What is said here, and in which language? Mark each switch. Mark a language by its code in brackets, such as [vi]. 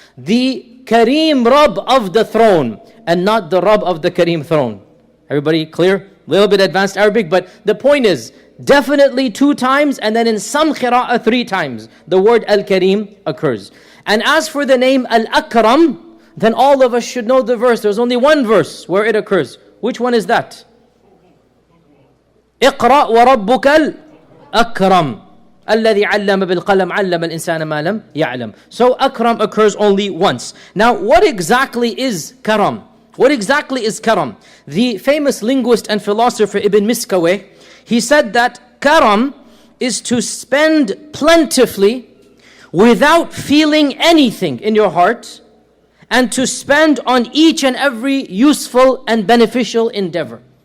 [en] The Kareem Rabb of the throne and not the Rabb of the Kareem throne. Everybody clear? A little bit advanced Arabic, but the point is, definitely 2 times, and then in some qira'ah 3 times, the word Al-Kareem occurs. And as for the name Al-Akram, then all of us should know the verse. There's only one verse where it occurs. Which one is that? [ar] اقرأ وربك الأكرم الذي علم بالقلم علم الإنسان ما لم يعلم. [en] So Akram occurs only once. Now what exactly is Karam? What exactly is Karam? The famous linguist and philosopher Ibn Miskawayh, he said that Karam is to spend plentifully without feeling anything in your heart, and to spend on each and every useful and beneficial endeavor.